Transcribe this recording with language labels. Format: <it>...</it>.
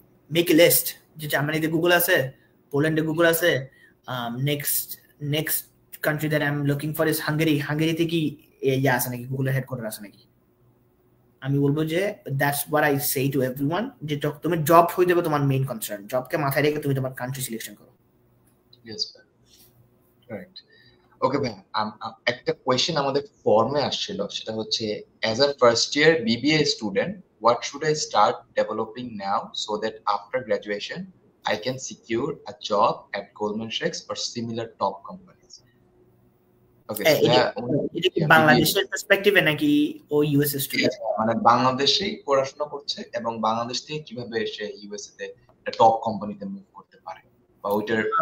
<en>make a list,</en> <bn>যে জার্মানিতে Google আছে,</bn> <en>পোল্যান্ডে গুগল আছে, next country that I am looking for is Hungary.</en> <bn>হাঙ্গেরিতে কি ইয়া আছে নাকি, গুগলের হেডকোয়ার্টার আছে নাকি? আমি বলবো যে</bn> <en>that's what I say to everyone,</en> <bn>যে তুমি জব হয়ে যাবে তোমার মেইন কনসার্ন, জবকে মাথায় রেখে তুমি তোমার কান্ট্রি সিলেকশন করো।</bn> <en>Yes ভাই, right.</en> <bn>ওকে ভাই, একটা কোয়েশ্চেন আমাদের ফর্মে আসছিল, সেটা হচ্ছে</bn> <en>As a first year BBA student, what should I start developing now so that after graduation I can secure a job at Goldman Sachs or similar top companies? Okay, so</en> <bn>এটা কি বাংলাদেশের পার্সপেক্টিভে নাকি ও US student? মানে বাংলাদেশেই পড়াশোনা করছে এবং বাংলাদেশ থেকে কিভাবে এসে ইউএসএ তে একটা টপ কোম্পানিতে মুভ করতে পারে বা ওইটার</bn>